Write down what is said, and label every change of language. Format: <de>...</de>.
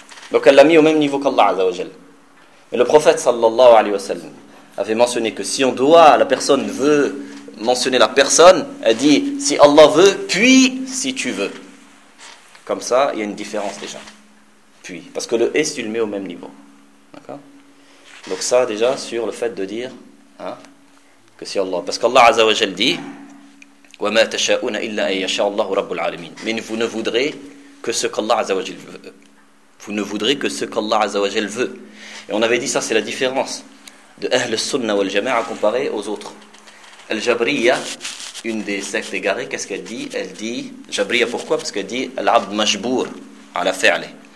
<fr>Donc elle l'a mis au même niveau qu'Allah Azza wa Jal. Mais le prophète sallallahu alayhi wa sallam avait mentionné que si on doit, la personne veut mentionner la personne, elle dit si Allah veut, puis si tu veux. Comme ça, il y a une différence déjà. Puis. Parce que le et, tu le mets au même niveau. D'accord ? Donc ça, déjà, sur le fait de dire que si Allah. Parce qu'Allah Azza wa Jal dit</fr> <ar>وَمَا تَشَاءُونَ إِلَّا أَن يَشَاءَ اللَّهُ رَبُّ الْعَالَمِينَ.</ar> <fr>Mais vous ne voudrez que ce qu'Allah Azza wa Jal veut. Vous ne voudrez que ce qu'Allah Azza wa Jal veut. Et on avait dit ça, c'est la différence de Ahl al-Sunnah wal-Jama'a comparé aux autres. Al-Jabriya, une des sectes égarées, qu'est-ce qu'elle dit ? Elle dit, Jabriya pourquoi ? Parce qu'elle dit Al-Abd Majbour, à la fa'le.</fr>